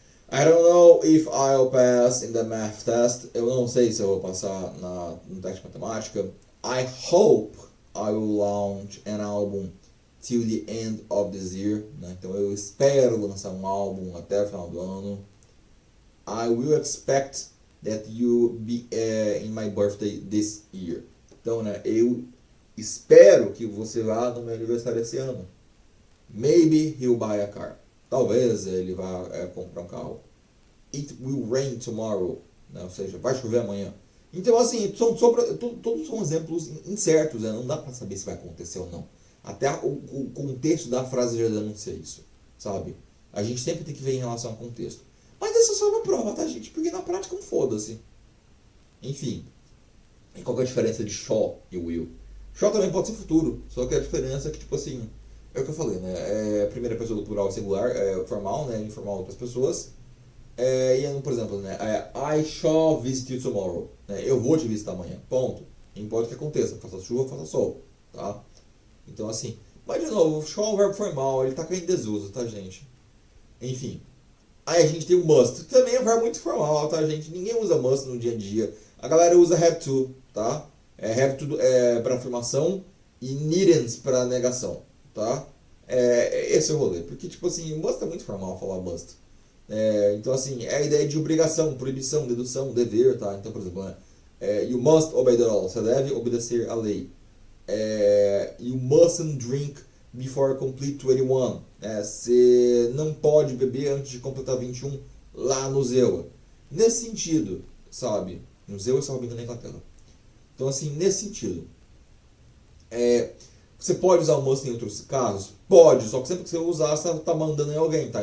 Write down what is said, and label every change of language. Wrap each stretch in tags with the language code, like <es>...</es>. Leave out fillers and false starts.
<en>I don't know if I'll pass in the math test.</en> <pt>Eu não sei se eu vou passar no teste de matemática.</pt> <en>I hope I will launch an album till the end of this year.</en> <pt>Né? Então eu espero lançar um álbum até o final do ano.</pt> <en>I will expect that you be in my birthday this year.</en> <pt>Então, né, eu espero que você vá no meu aniversário esse ano.</pt> <en>Maybe he'll buy a car.</en> <pt>Talvez ele vá comprar um carro.</pt> <en>It will rain tomorrow.</en> <pt>Né? Ou seja, vai chover amanhã. Então, assim, todos são exemplos incertos. Né? Não dá pra saber se vai acontecer ou não. Até o contexto da frase já denuncia isso. Sabe? A gente sempre tem que ver em relação ao contexto. Mas isso é só uma prova, tá, gente? Porque na prática não foda-se. Enfim. E qual que é a diferença de shall e will? Shall também pode ser futuro, só que a diferença é que, tipo assim, é o que eu falei, né? É, primeira pessoa do plural singular, é formal, né? Informal outras pessoas. E, por exemplo, né?</pt> <en>I shall visit you tomorrow.</en> <pt>Né? Eu vou te visitar amanhã. Ponto. Não importa o que aconteça, faça chuva, faça sol. Tá? Então, assim. Mas, de novo, o shall é um verbo formal, ele tá caindo em desuso, tá, gente? Enfim. Aí a gente tem o must, que também é um verbo muito formal, tá, gente? Ninguém usa must no dia a dia. A galera usa have to, tá? Have to para afirmação e needn't para negação, tá? Esse é o rolê. Porque, tipo assim, must é muito formal falar must. Então, assim, é a ideia de obrigação, proibição, dedução, dever, tá? Então, por exemplo,</pt> <en>you must obey the law.</en> <pt>Você deve obedecer à lei.</pt> <en>You mustn't drink before complete 21.</en> <pt>Você não pode beber antes de completar 21 lá no Zewa. Nesse sentido, sabe? No Zewa, se não me engano, na Inglaterra. Então, assim, nesse sentido. Você pode usar o must em outros casos? Pode, só que sempre que você usar, você tá mandando em alguém, tá?</pt>